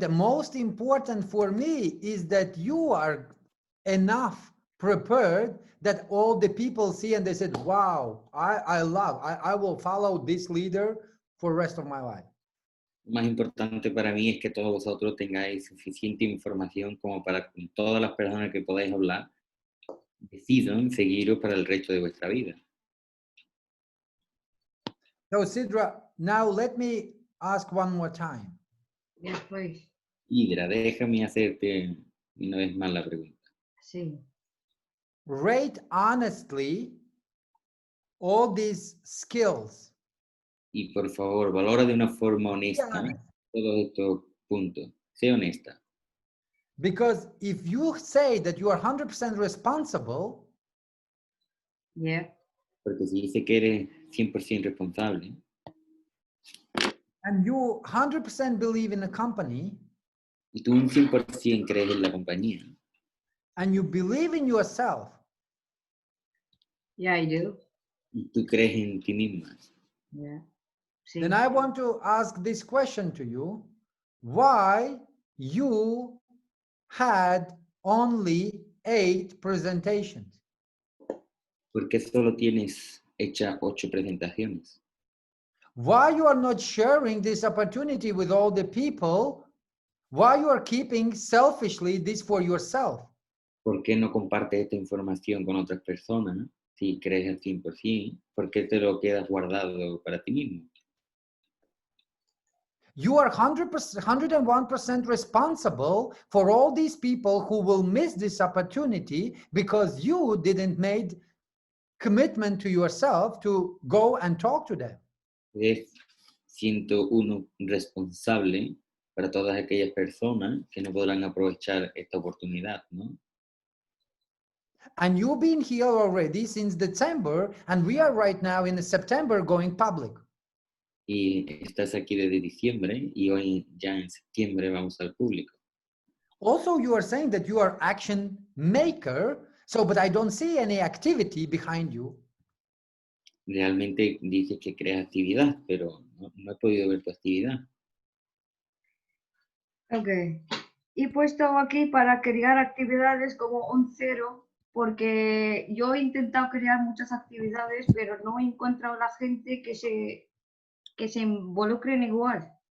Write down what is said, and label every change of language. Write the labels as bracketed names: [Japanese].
[English] The most important for me is that you are enough prepared that all the people see and they said, wow, I will follow this leader for the rest of my life. [Spanish] Lo más importante para mí es que todos vosotros tengáis suficiente información como para con todas las personas que podáis hablar, decidan seguiros para el resto de vuestra vida. [English] So Sidra, now let me ask one more time. Yes, please. [Spanish] Hidra, déjame hacerte una vez más la pregunta. Sí. [English] Rate honestly all these skills. [Spanish] Y por favor, valora de una forma honesta todos estos puntos. Sé honesta. [English] Because if you say that you are 100% responsible, Yeah. [Spanish] Porque si dice que eres 100% responsable [English] and you 100% believe in a company, [Spanish] y tú un 100% crees en la compañía [English] and you believe in yourself, Yeah, I do. [Spanish] y tú crees en ti misma, Yeah. Sí. [English] then I want to ask this question to you. Why you had only 8 presentations? [Spanish] porque solo tienes hecha 8 presentaciones. [English] Why you are not sharing this opportunity with all the people? Why you are keeping selfishly this for yourself? [Spanish] ¿Por qué no compartes esta información con otras personas? Si crees al 100%, ¿por qué te lo quedas guardado para ti mismo? [English] You are 101% responsible for all these people who will miss this opportunity because you didn't make commitment to yourself to go and talk to them. [Spanish] Es 101 responsable para todas aquellas personas que no podrán aprovechar esta oportunidad, ¿no? [English] And you've been here already since December, and we are right now in September going public. [Spanish] Y estás aquí desde diciembre y hoy ya en septiembre vamos al público. [English] Also, you are saying that you are action maker, so but I don't see any activity behind you. [Spanish] Realmente dices que creas actividad, pero no he podido ver tu actividad. Ok. He puesto aquí para crear actividades como un 0, porque yo he intentado crear muchas actividades, pero no he encontrado la gente que se involucren igual.